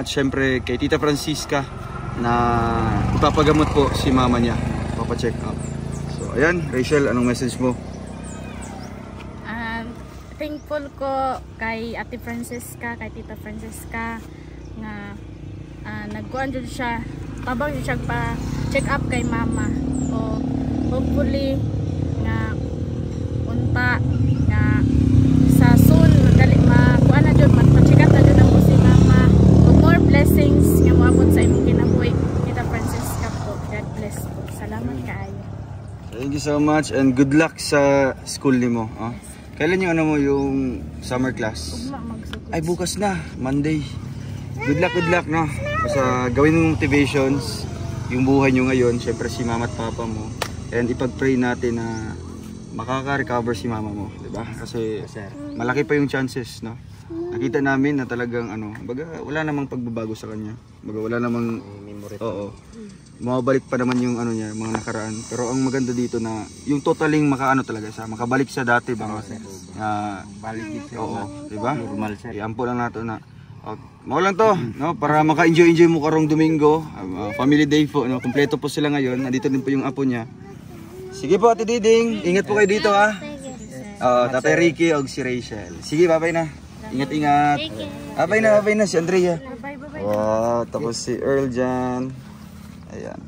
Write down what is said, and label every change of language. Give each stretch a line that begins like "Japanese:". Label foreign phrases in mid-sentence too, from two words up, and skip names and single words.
Filipino: At syempre kay Tita Francisca na ipapagamot po si mama niya, papacheck up. So ayan, Rachel, anong message mo?
Cebuano: Thankful ko kay Ate Francisca, kay Tita Francisca nga nagkuhan dyan siya, tabang dyan siya pa check up kay mama. O hopefully nga unta nga sa soon makuha na dyan, magpa-check up na dyan ako si mama. O
English: more blessings
Cebuano: nga moabot sa imong kinabuhi, Tita Francisca po.
English: God bless
Cebuano: po. Salamat kaayo.
English: Thank you so much and good luck
Cebuano: sa school nimo.
Filipino: Kailan yung ano mo yung
English: summer class?
Filipino: Ay bukas na, Monday.
English: Good luck,
Filipino: no? Basta gawin mong motivations yung buhay nyo ngayon, syempre si mama at papa mo. And ipag-pray natin na makaka-recover si mama mo, di ba? Kasi malaki pa yung chances, no? Nakita namin na talagang baga wala namang pagbabago sa kanya. Baga wala namang memory. Oo. Mababalik pa naman yung niya, mga nakaraan. Pero ang maganda dito na yung totaling talaga siya, makabalik sa dati ba? Balik dito. Oo, di ba? Normal siya.
Cebuano: Iampo lang nato na mao lang to, no? Para maka-enjoy mo karong Domingo,
English: family day
Filipino: po, no? Kumpleto po sila ngayon. Nandito din po yung apo niya. Sige po, Ate Diding. Ingat po kayo dito, ha.
Cebuano: Tatay Ricky og si Rachel.
Filipino: Sige, bye-bye na. Ingat. Bye na si Andrea. Wow, tapos si Earl dyan. Ayan.